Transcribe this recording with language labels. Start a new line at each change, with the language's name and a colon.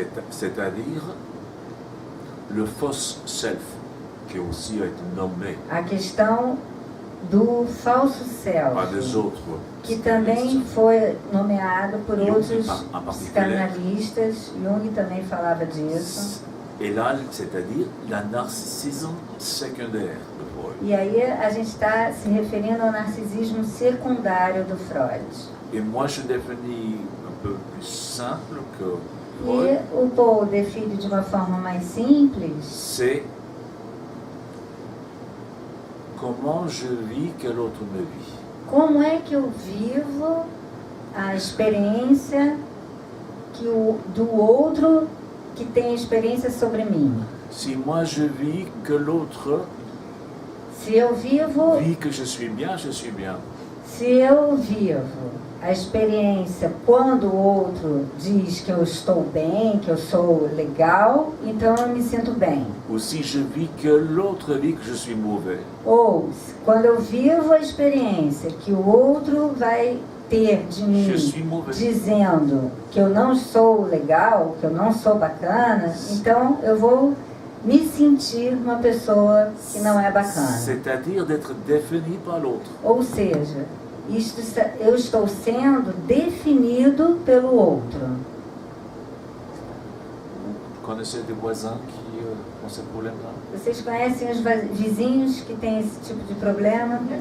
French: c'est-à-dire le fausse self, qui aussi a été nommé
Portuguese: a questão do falso
French: par des
Portuguese: self,
French: autres
Portuguese: que também foi nomeado por
French: Jung,
Portuguese: outros
French: en particulier.
Portuguese: psicanalistas. Jung também falava disso.
French: Et là, c'est-à-dire la narcissisme secondaire de Freud.
Portuguese: E aí a gente está se referindo ao narcisismo secundário do Freud.
French: Et moi, je définis un peu plus simple que Freud,
Portuguese: E o Paul define de uma forma mais simples
French: c'est comment je vis que l'autre me vit.
Portuguese: como é que eu vivo a experiência do outro que tem a experiência sobre mim.
French: Si moi je vis que l'autre
Portuguese: Se eu vivo,
French: vit que je suis bien, je suis bien.
Portuguese: se eu vivo a experiência quando o outro diz que eu estou bem, que eu sou legal, então eu me sinto bem.
French: Ou si je vis que l'autre vit que je suis mauvais.
Portuguese: Ou quando eu vivo a experiência que o outro vai ter de mim
French: Je suis mauvais.
Portuguese: dizendo que eu não sou legal, que eu não sou bacana, então eu vou me sentir uma pessoa que não é bacana.
French: C'est-à-dire d'être défini par l'autre.
Portuguese: Ou seja, eu estou sendo definido pelo outro.
French: Connaissez des voisins qui ont ce problème-là?
Portuguese: Vocês conhecem os vizinhos que têm esse tipo de problema?